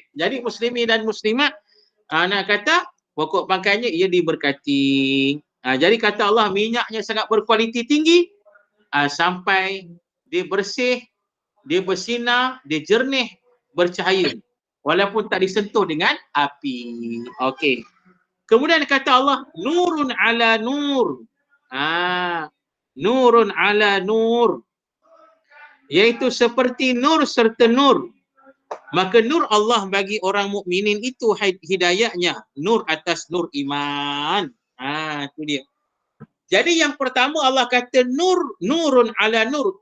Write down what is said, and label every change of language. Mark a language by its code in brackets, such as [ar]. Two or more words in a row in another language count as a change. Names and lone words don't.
[ms] Jadi muslimin dan muslimat, nak kata pokok pangkalnya ia diberkati. Jadi kata Allah minyaknya sangat berkualiti tinggi. Sampai dia bersih, dia bersinar, dia jernih, bercahaya. Walaupun tak disentuh dengan api. Okey. Kemudian kata Allah, [ar] نور على نور. نور على نور. [ms] Iaitu seperti nur serta nur. Maka nur Allah bagi orang mukminin itu hidayahnya. Nur atas nur iman. Itu dia. Jadi yang pertama Allah kata [ar] نور على نور.